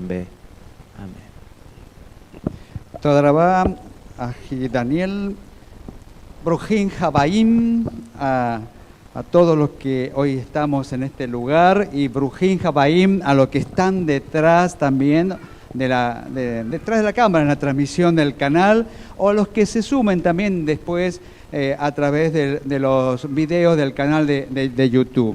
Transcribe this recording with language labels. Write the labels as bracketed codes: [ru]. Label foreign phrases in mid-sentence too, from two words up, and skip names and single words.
[es] nombre. Amén. [he] תודה רבה, אחי דניאל. ברוכים הבאים, [es] a todos los que hoy estamos en este lugar, y [he] ברוכים הבאים [es] a los que están detrás también detrás de la cámara en la transmisión del canal, o a los que se sumen también después a través de los videos del canal de YouTube.